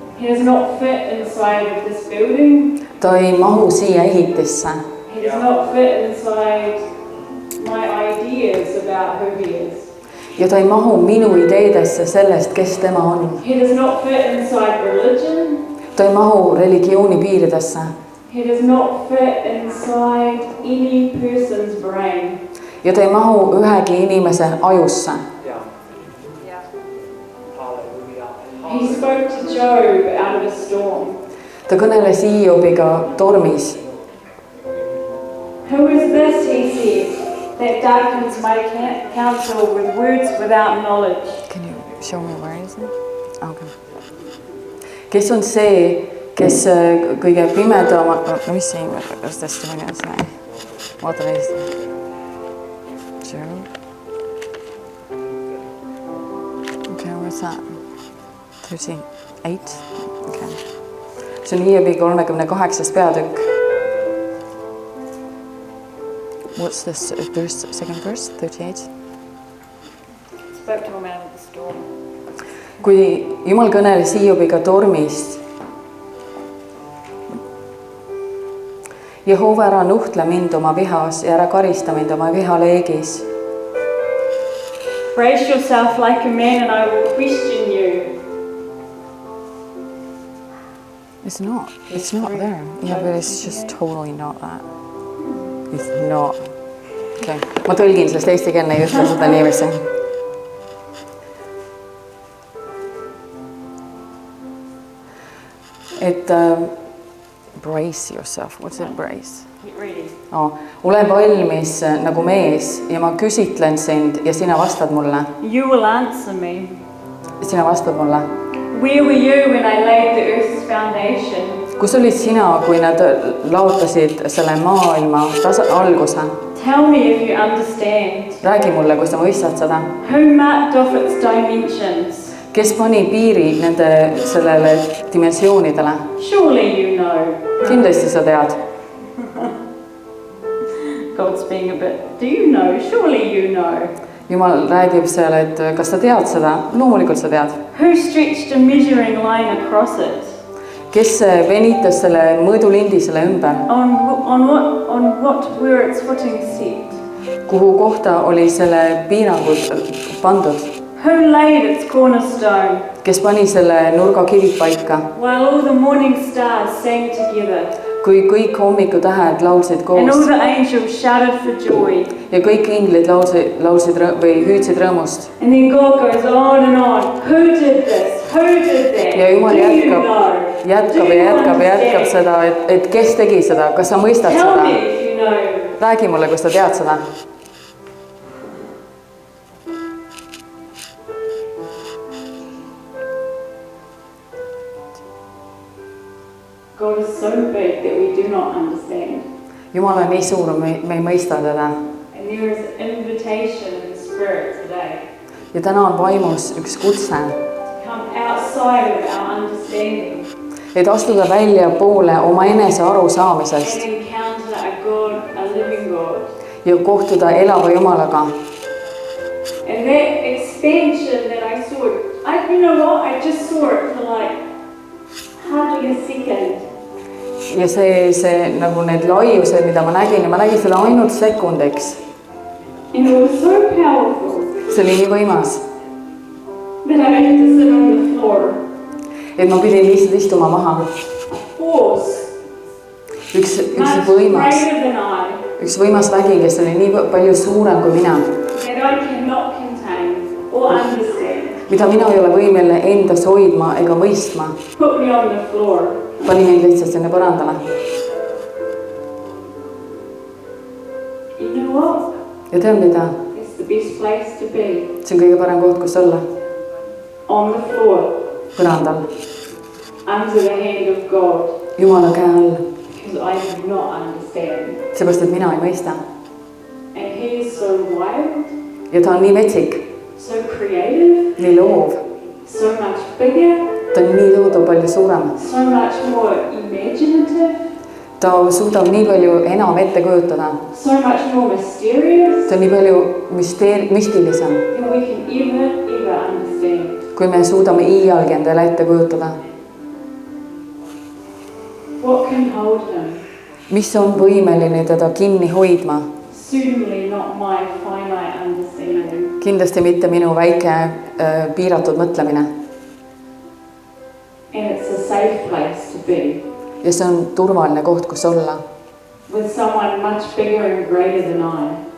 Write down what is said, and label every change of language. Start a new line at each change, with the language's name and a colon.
English: He does not fit inside of this building.
Estonian: Ta ei mahu siia ehitisse.
English: He does not fit inside my ideas about who he is.
Estonian: Ja ta ei mahu minu ideedesse sellest, kes tema on.
English: He does not fit inside religion.
Estonian: Ta ei mahu religiooni piiridesse.
English: He does not fit inside any person's brain.
Estonian: Ja ta ei mahu ühegi inimese ajusse.
English: He spoke to Job out of a storm.
Estonian: Ta kõneles Hiobiga tormis.
English: Who is this, he said, that darkens my counsel with words without knowledge? Can you show me where is it? Okay.
Estonian: Kes on see, kes kõige pimedama... No mis see
English: is testimony
Estonian: on see? Vaata neist.
English: Job. Okay, where's that? 38.
Estonian: Okay. See on Hiobi 38. peatükk.
English: What's this verse, second verse, 38? Spoke to him out of the storm.
Estonian: Kui Jumal kõneles Hiobiga tormist. Jehova, ära nuhtle mind oma vihas ja ära karista mind oma vihaleegis.
English: Brace yourself like a man and I will question you. It's not there. Yeah, but it's just totally not that. It's not. Okay.
Estonian: Ma tõlgin, sest eestikeelne ei ütle seda niiviisi.
English: Et brace yourself. What's it brace? Get ready.
Estonian: Ole valmis nagu mees ja ma küsitlen sind ja sina vastad mulle.
English: You will answer me.
Estonian: Sina vastad mulle.
English: Where were you when I laid the earth's foundation?
Estonian: Kus olid sina, kui nad laotasid selle maailma alguse?
English: Tell me if you understand.
Estonian: Räägi mulle, kui sa mõistad seda.
English: Who marked off its dimensions?
Estonian: Kes pani piiri nende sellele dimensioonidele?
English: Surely you know.
Estonian: Kindlasti sa tead.
English: God's being a bit, do you know? Surely you know.
Estonian: Jumal räägib seal, et kas sa tead seda? Loomulikult sa tead.
English: Who stretched a measuring line across it?
Estonian: Kes venitas selle mõõdulindi selle ümber?
English: On what were its footing set?
Estonian: Kuhu kohta oli selle piirangud pandud?
English: Who laid its cornerstone?
Estonian: Kes pani selle nurgakivid paika?
English: While all the morning stars sang together.
Estonian: Kui kõik hommikutähed laulsid koos.
English: And all the angels shouted for joy.
Estonian: Ja kõik inglid laulsid või hüüdsid rõõmust.
English: And then God goes on and on. Who did this? Who did that?
Estonian: Ja Jumal jätkab seda, et kes tegi seda, kas sa mõistad
English: Tell
Estonian: seda?
English: me if you know.
Estonian: Räägi mulle, kas sa tead seda.
English: God is so big that we do not understand.
Estonian: Jumal on nii suur, me ei mõista teda.
English: And there is an invitation in the Spirit today.
Estonian: Ja täna on vaimus üks kutse.
English: To come outside of our understanding.
Estonian: Et astuda välja poole oma enese arusaamisest.
English: And encounter a God, a living God.
Estonian: Ja kohtuda elava Jumalaga.
English: And that expansion that I saw, you know what? I just saw it for like hardly a second.
Estonian: ja see nagu need laiused, mida ma nägin ja ma nägin selle ainult sekundiks.
English: And it was so powerful
Estonian: See oli nii võimas,
English: that I had to sit on the floor.
Estonian: et ma pidin lihtsalt istuma maha.
English: Force,
Estonian: Üks
English: much
Estonian: võimas,
English: greater than I,
Estonian: üks võimas vägi, kes oli nii palju suurem kui mina,
English: that I cannot contain or understand,
Estonian: mida mina ei ole võimeline endas hoidma ega mõistma,
English: put me on the floor.
Estonian: pani mind lihtsalt sinna põrandale.
English: You know what?
Estonian: Ja tead mida?
English: It's the best place to be.
Estonian: See on kõige parem koht, kus olla.
English: On the floor,
Estonian: Põrandal,
English: under the hand of God,
Estonian: Jumala käe all,
English: because I do not understand.
Estonian: seepärast, et mina ei mõista.
English: And He is so wild,
Estonian: Ja ta on nii metsik,
English: so creative,
Estonian: nii loov,
English: so much bigger,
Estonian: ta on nii tohutu palju suurem.
English: so much more imaginative,
Estonian: Ta suudab nii palju enam ette kujutada.
English: so much more mysterious
Estonian: Ta on nii palju müstilisem,
English: than we can ever understand.
Estonian: kui me suudame iialgi endale ette kujutada.
English: What can hold Him?
Estonian: Mis on võimeline teda kinni hoidma?
English: Certainly not my finite understanding.
Estonian: Kindlasti mitte minu väike piiratud mõtlemine.
English: And it's a safe place to be
Estonian: Ja see on turvaline koht, kus olla.
English: with someone much bigger and greater than I.